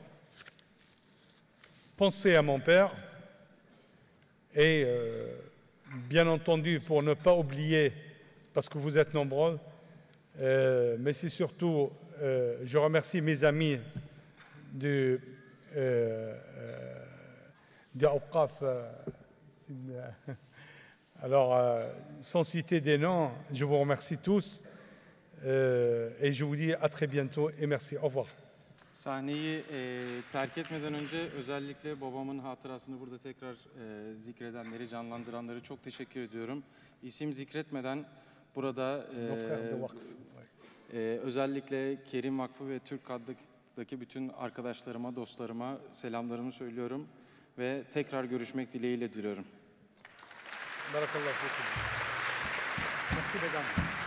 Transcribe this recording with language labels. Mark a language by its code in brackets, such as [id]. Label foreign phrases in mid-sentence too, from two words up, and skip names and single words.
[fr] pensé à mon père et bien entendu pour ne pas oublier, parce que vous êtes nombreux, mais c'est surtout, je remercie mes amis du Awqaf. Alors, sans citer des noms, je vous remercie tous et je vous dis à très bientôt et merci. Au revoir. [tr] Sahneyi terk etmeden önce özellikle babamın hatırasını burada tekrar zikredenleri, canlandıranları çok teşekkür ediyorum. İsim zikretmeden burada özellikle Kerim Vakfı ve Türk Kad'daki bütün arkadaşlarıma, dostlarıma selamlarımı söylüyorum ve tekrar görüşmek dileğiyle diliyorum. [ar] بارك الله فيكم. [fr] Merci mesdames.